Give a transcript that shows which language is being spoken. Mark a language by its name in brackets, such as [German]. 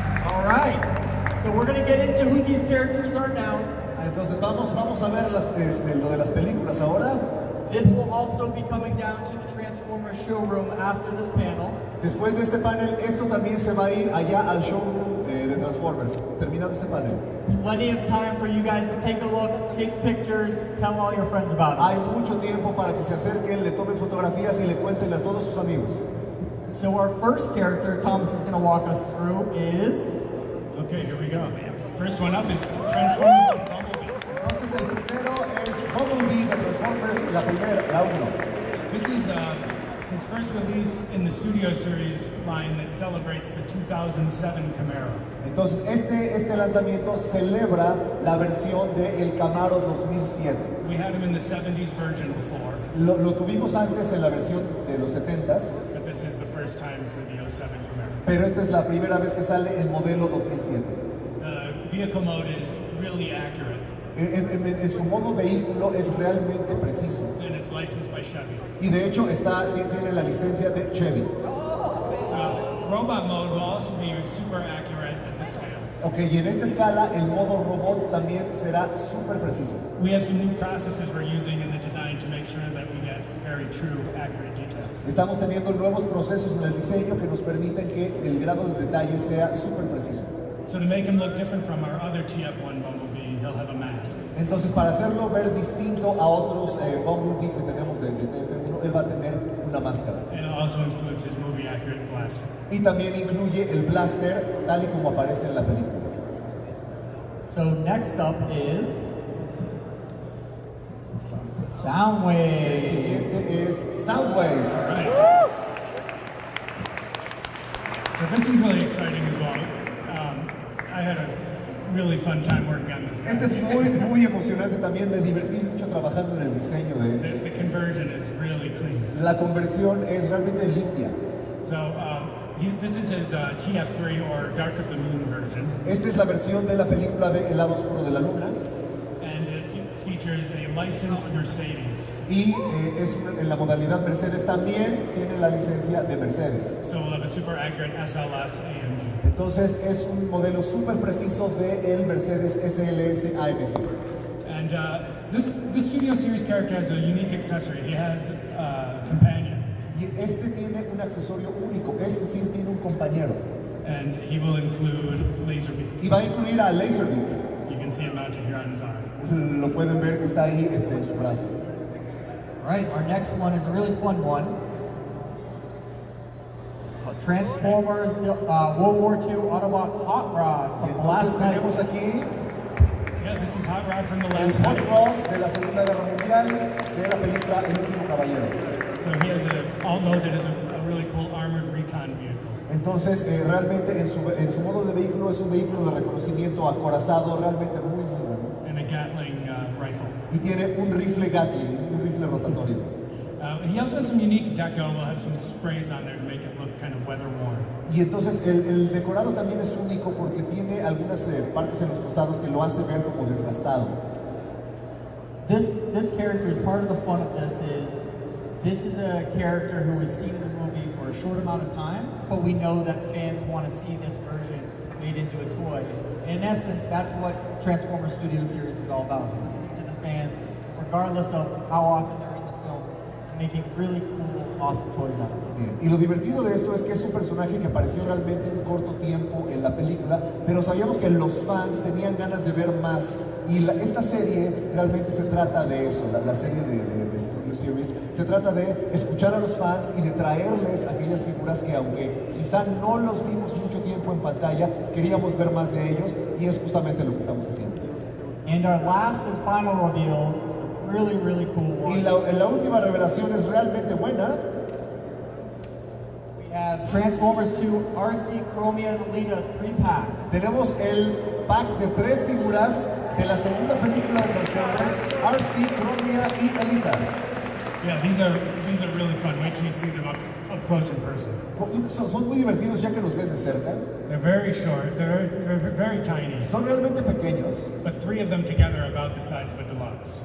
[English] All right. So we're going to get into who these characters are now. [Spanish] Entonces vamos a ver lo de las películas ahora. [English] This will also be coming down to the Transformers showroom after this panel. [Spanish] Después de este panel, esto también se va a ir allá al showroom de Transformers. Terminado este panel. [English] Plenty of time for you guys to take a look, take pictures, tell all your friends about it. [Spanish] Hay mucho tiempo para que se acerquen, le tomen fotografías y le cuenten a todos sus amigos. [English] So our first character Thomas is going to walk us through is... Okay, here we go. First one up is Transformers Bumblebee. [Spanish] Entonces el primero es Bumblebee de Transformers, la primera, la 1. [English] This is his first release in the Studio Series line that celebrates the 2007 Camaro. [Spanish] Entonces este lanzamiento celebra la versión del Camaro 2007. [English] We had him in the 70s version before, [Spanish] Lo tuvimos antes en la versión de los 70s, [English] but this is the first time for the 07 Camaro. [Spanish] pero esta es la primera vez que sale el modelo 2007. [English] The vehicle mode is really accurate, [Spanish] En su modo vehículo es realmente preciso. [English] and it's licensed by Chevy. [Spanish] Y de hecho tiene la licencia de Chevy. [English] So robot mode will also be super accurate at this scale. [Spanish] Ok, y en esta escala el modo robot también será súper preciso. [English] We have some new processes we're using in the design to make sure that we get very true, accurate detail. [Spanish] Estamos teniendo nuevos procesos en el diseño que nos permiten que el grado de detalle sea súper preciso. [English] So to make him look different from our other TF1 Bumblebee, he'll have a mask. [Spanish] Entonces, para hacerlo ver distinto a otros Bumblebee que tenemos de TF1, él va a tener una máscara. [English] And it also includes his movie accurate blaster. [Spanish] Y también incluye el blaster tal y como aparece en la película. [English] So next up is... [Spanish] El [English] Soundwave. [Spanish] siguiente es Soundwave. [English] Right. So this is really exciting as well. I had a really fun time working on this guy. [Spanish] Este es muy emocionante también, me divertí mucho trabajando en el diseño de este. [English] The conversion is really clean. [Spanish] La conversión es realmente limpia. [English] So this is his TF3 or Dark of the Moon version. [Spanish] Esta es la versión de la película de El lado oscuro de la luna. [English] And it features a licensed Mercedes. [Spanish] Y en la modalidad Mercedes también tiene la licencia de Mercedes. [English] So we'll have a super accurate SLS AMG. [Spanish] Entonces es un modelo súper preciso del Mercedes SLS AMG. [English] And this Studio Series character has a unique accessory. He has a companion. [Spanish] Y este tiene un accesorio único, es decir, tiene un compañero. [English] And he will include Laserbeak. [Spanish] Y va a incluir a Laserbeak. [English] You can see him mounted here on his arm. [Spanish] Lo pueden ver que está ahí en su brazo. [English] All right, our next one is a really fun one. Transformers World War II Autobot Hot Rod from the last night. [Spanish] Tenemos aquí [English] Yeah, this is Hot Rod from the [Spanish] el [English] last Hot night. [Spanish] Rod de la Segunda Guerra Mundial de la película El Último Caballero. [English] So he has all noted as a really cool armored recon vehicle. [Spanish] Entonces, realmente en su modo de vehículo es un vehículo de reconocimiento acorazado, realmente muy bueno. [English] And a Gatling rifle. [Spanish] Y tiene un rifle Gatling, un rifle rotatorio. [English] He also has some unique deco. We'll have some sprays on there to make it look kind of weather worn. [Spanish] Y entonces el decorado también es único porque tiene algunas partes en los costados que lo hace ver como desgastado. [English] This character is part of the fun of this is a character who was seen in the movie for a short amount of time, but we know that fans want to see this version made into a toy. And in essence, that's what Transformers Studio Series is all about, is listening to the fans, regardless of how often they're in the films, and making really cool, awesome toys out of them. [Spanish] Y lo divertido de esto es que es un personaje que apareció realmente un corto tiempo en la película, pero sabíamos que los fans tenían ganas de ver más. Y esta serie realmente se trata de eso, la serie de Studio Series, se trata de escuchar a los fans y de traerles aquellas figuras que aunque quizá no los vimos mucho tiempo en pantalla, queríamos ver más de ellos y es justamente lo que estamos haciendo. [English] And our last and final reveal is a really, really cool one. [Spanish] Y la última revelación es realmente buena. [English] We have Transformers 2 RC Chromia and Alita 3-pack. [Spanish] Tenemos el pack de 3 figuras de la segunda película de Transformers, RC, Chromia y Alita. [English] Yeah, these are really fun. Wait till you see them up close in person. [Spanish] Son muy divertidos ya que los ves de cerca. [English] They're very short. They're very tiny. [Spanish] Son realmente pequeños. [English] But 3 of them together are about the size of a deluxe.